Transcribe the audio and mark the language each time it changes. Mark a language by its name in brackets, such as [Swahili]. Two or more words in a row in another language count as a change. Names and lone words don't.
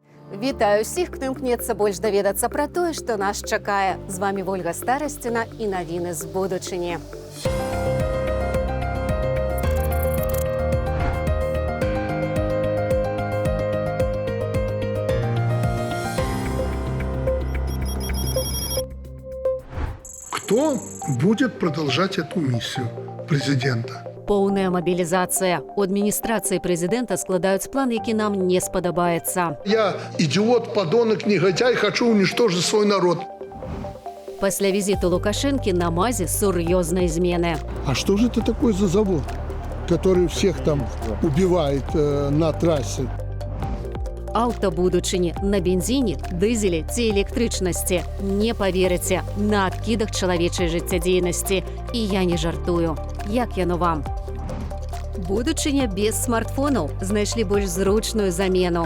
[Belarusian] Вітаю ўсіх, хто імкнецца больш даведацца пра тое, што нас чакае. З вамі Вольга Старасціна і навіны з будучыні. [Russian] Кто будет продолжать эту миссию президента? [Belarusian] Поўная мабілізацыя. У адміністрацыі прэзідэнта складаюць план, які нам не спадабаецца. [Russian] Я идиот, подонок, негодяй, хочу уничтожить свой народ. [Belarusian] Пасля візіту Лукашэнкі на МАЗе сур'ёзныя змены. [Russian] А что же это такое за завод, который всех там убивает на трассе? [Belarusian] Аўта будучыні на бензіне, дызелі ці электрычнасці. Не паверыце, на адкідах чалавечай жыццядзейнасці. І я не жартую. Як яно вам? Будучыня без смартфонаў знайшлі больш зручную замену.